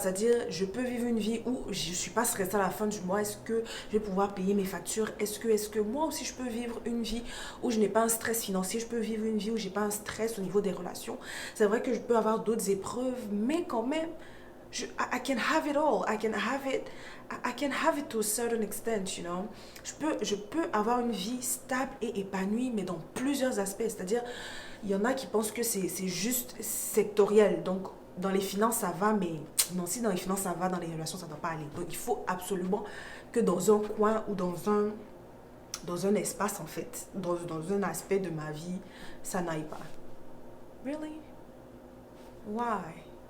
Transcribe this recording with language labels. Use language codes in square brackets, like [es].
[fr] C'est-à-dire, je peux vivre une vie où je ne suis pas stressée à la fin du mois. Est-ce que je vais pouvoir payer mes factures? Est-ce que moi aussi je peux vivre une vie où je n'ai pas un stress financier? Je peux vivre une vie où je n'ai pas un stress au niveau des relations. C'est vrai que je peux avoir d'autres épreuves, mais quand même, [en] I can have it all. I can have it to a certain extent, you know. [fr] Je peux avoir une vie stable et épanouie, mais dans plusieurs aspects. C'est-à-dire, il y en a qui pensent que c'est juste sectoriel. Donc, dans les finances, ça va, mais non, si dans les finances, ça va, dans les relations, ça ne doit pas aller. Donc, il faut absolument que dans un coin ou dans un espace, en fait, dans un aspect de ma vie, ça n'aille pas. [en] Really? Why?